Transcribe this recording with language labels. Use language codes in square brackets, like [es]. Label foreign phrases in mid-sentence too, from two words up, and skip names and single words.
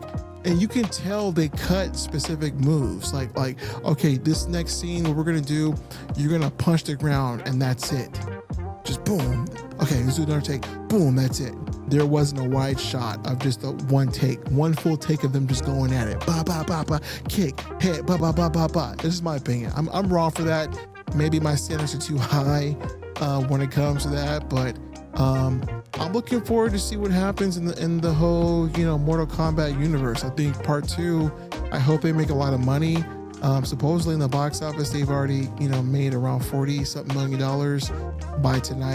[en] And you can tell they cut specific moves. Like, okay, this next scene, what we're gonna do, you're gonna punch the ground, and that's it. Just boom. Okay, let's do another take. Boom, that's it. There wasn't a wide shot of just one full take of them just going at it. Ba ba ba ba, kick, hit, ba ba ba ba ba. This is my opinion. I'm wrong for that. Maybe my standards are too high when it comes to that, but I'm looking forward to see what happens in the whole Mortal Kombat universe. I think part 2. I hope they make a lot of money. Supposedly in the box office, they've already made around $40-something million by tonight.